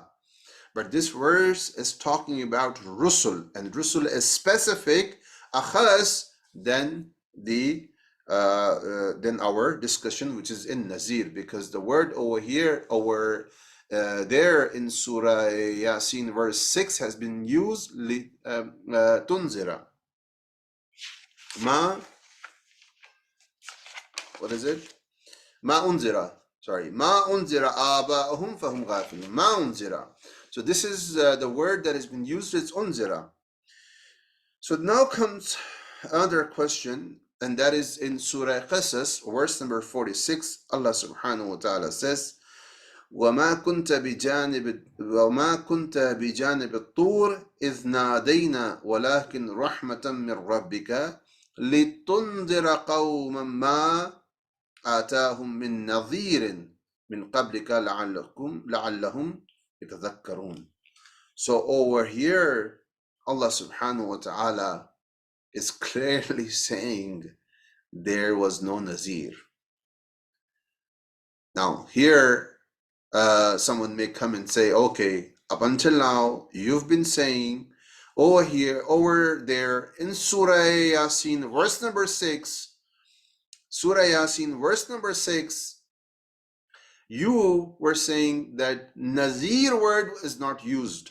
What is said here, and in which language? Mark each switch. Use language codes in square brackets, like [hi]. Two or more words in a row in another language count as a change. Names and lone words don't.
[en] But this verse is talking about Rusul, and Rusul is specific, akhas, than our discussion, which is in Nazir, because the word over here, there in Surah Yaseen, verse 6, has been used tunzira. What is it? [ar] ما أنذر. Sorry. ما أنذر آباؤهم فهم غافلون. ما أنذر. [en] So this is the word that has been used. It's unzira. So now comes another question, and that is in Surah Qasas, verse number 46. [ar] الله سبحانه وتعالى says, وما كنت بجانب الطور إذ نادينا ولكن رحمة من ربك لتنذر قوما ما آتاهم من نذير من قبلك لعلهم يتذكرون. [en] So over here, [ar] الله سبحانه وتعالى [en] is clearly saying there was no Nazir. Now, here, someone may come and say, okay, up until now, you've been saying over here, over there in Surah Yaseen, verse number 6, Surah Yaseen, verse number 6, you were saying that Nazir word is not used.